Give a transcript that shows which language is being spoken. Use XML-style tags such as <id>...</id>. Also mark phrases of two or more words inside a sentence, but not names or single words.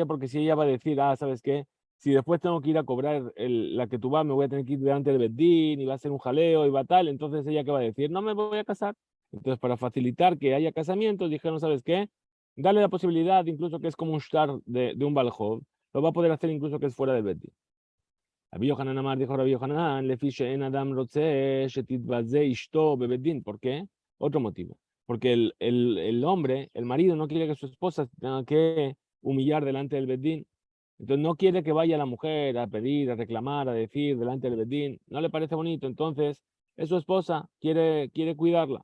<es>Porque si ella va a decir, ¿sabes qué? Si después tengo que ir a cobrar la que tú vas, me voy a tener que ir delante del Beddin y va a ser un jaleo y va tal, entonces ella qué va a decir, no me voy a casar. Entonces, para facilitar que haya casamientos, dijeron, ¿sabes qué? Dale la posibilidad, incluso que es como un shtar de un baljov, lo va a poder hacer incluso que es fuera del Beddin.</es> <he>Rabbi Yohanan Amar dijo Rabbi Yohanan, לפי שאין אדם רוצה שתתבזה אשתו בבית דין.</he> <es>¿Por qué? Otro motivo. Porque el hombre, el marido, no quiere que su esposa tenga que humillar delante del beddin. Entonces no quiere que vaya la mujer a pedir, a reclamar, a decir delante del beddin. No le parece bonito. Entonces es su esposa, quiere cuidarla.</es>